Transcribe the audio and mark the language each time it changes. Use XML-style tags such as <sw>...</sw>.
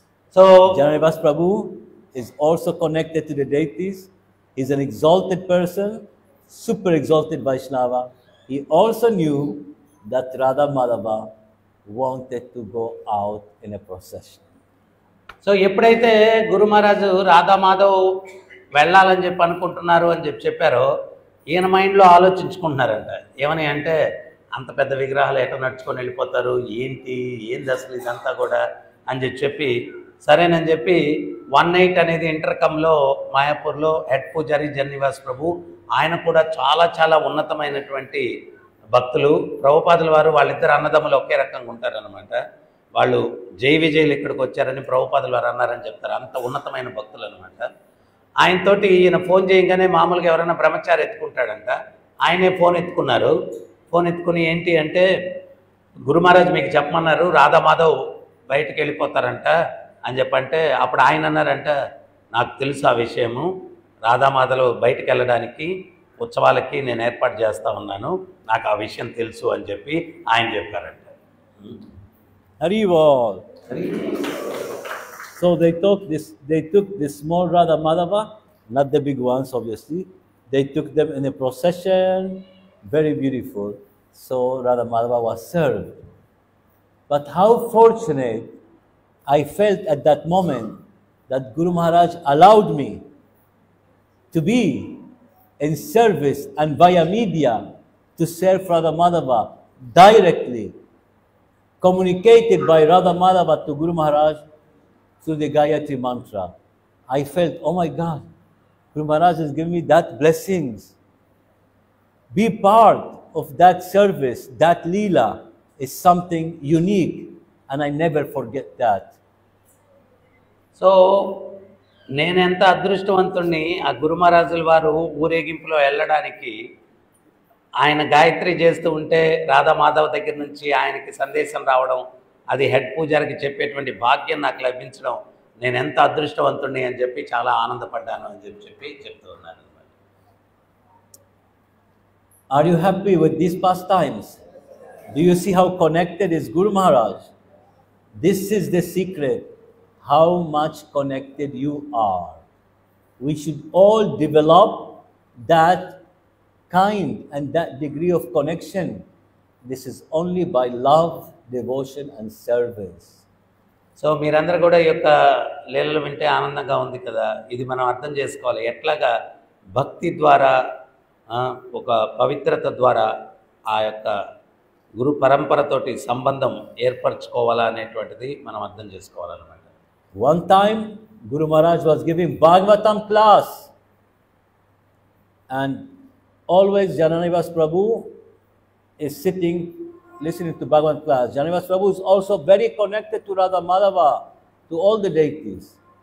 <en>So, Jananivas Prabhu is also connected to the deities. He's an exalted person, super exalted Vaishnava. He also knew that Radha Madhava wanted to go out in a procession.</en> <te>So ఎప్పుడైతే గురు మహారాజు రాధా మాధవ్ వెళ్ళాలని చెప్పి అనుకుంటున్నారు అని చెప్పారో ఈయన మైండ్లో ఆలోచించుకుంటున్నారంట. ఏమని అంటే, అంత పెద్ద విగ్రహాలు ఎట నడుచుకొని వెళ్ళిపోతారు, ఏంది అసలు ఇదంతా కూడా అని చెప్పి సరేనని చెప్పి 18 అనేది ఇంటర్కమ్లో మాయాపూర్లో హెడ్ పూజారి జననివాస్ ప్రభు, ఆయన కూడా చాలా చాలా ఉన్నతమైనటువంటి భక్తులు. ప్రభుపాదుల వారు వాళ్ళిద్దరు అన్నదమ్ములు ఒకే రకంగా ఉంటారనమాట. వాళ్ళు జై విజయులు ఇక్కడికి వచ్చారని ప్రభుపాదుల వారు అన్నారని చెప్తారు. అంత ఉన్నతమైన భక్తులు అనమాట. ఆయనతోటి ఈయన ఫోన్ చేయగానే మామూలుగా ఎవరైనా బ్రహ్మచారి ఎత్తుకుంటాడంట, ఆయనే ఫోన్ ఎత్తుకున్నారు. ఫోన్ ఎత్తుకుని ఏంటి అంటే, గురు మహారాజ్ మీకు చెప్పమన్నారు, రాధా మాధవ్ బయటకు వెళ్ళిపోతారంట అని చెప్పంటే, అప్పుడు ఆయన అన్నారంట, నాకు తెలుసు ఆ విషయము, రాధామాధవ్ బయటకు వెళ్ళడానికి ఉత్సవాలకి నేను ఏర్పాటు చేస్తూ ఉన్నాను, నాకు ఆ విషయం తెలుసు అని చెప్పి ఆయన చెప్పారంట.</te> <en>Haribol. So they took this small Radha Madhava, not the big ones obviously. They took them in a procession, very beautiful. So Radha Madhava was served. But how fortunate I felt at that moment that Guru Maharaj allowed me to be in service and via media to serve Radha Madhava directly, communicated by Radha Madhava to Guru Maharaj through the Gayatri mantra. I felt, oh my God, Guru Maharaj has given me that blessings. Be part of that service, that Leela is something unique, and I never forget that.</en> <te>So, నేనెంత అదృష్టవంతుణ్ణి, ఆ గురు మహారాజుల వారు ఊరేగింపులో వెళ్ళడానికి ఆయన గాయత్రి చేస్తూ ఉంటే రాధా మాధవ్ దగ్గర నుంచి ఆయనకి సందేశం రావడం, అది హెడ్ పూజారికి చెప్పేటువంటి భాగ్యం నాకు లభించడం, నేను ఎంత అదృష్టవంతుణ్ణి అని చెప్పి చాలా ఆనందపడ్డాను అని చెప్పి చెప్తూ ఉన్నాను.</te> <en>Are you happy with these pastimes? Do you see how connected is Guru Maharaj? This is the secret, how much connected you are. We should all develop that kind and that degree of connection. This is only by love, devotion and service.</en> <te>So మీరందరూ కూడా ఈ యొక్క లీలలు వింటే ఆనందంగా ఉంది కదా. ఇది మనం అర్థం చేసుకోవాలి, ఎట్లాగా భక్తి ద్వారా ఒక పవిత్రత ద్వారా ఆ యొక్క గురు పరంపరతోటి సంబంధం ఏర్పరచుకోవాలా అనేటువంటిది మనం అర్థం చేసుకోవాలన్నమాట.</te> <en>One time Guru Maharaj was giving Bhagavatam class, and always Jananivas Prabhu is sitting listening to Bhagavatam class. Jananivas Prabhu is also very connected to Radha Madhava, to all the deities.</en>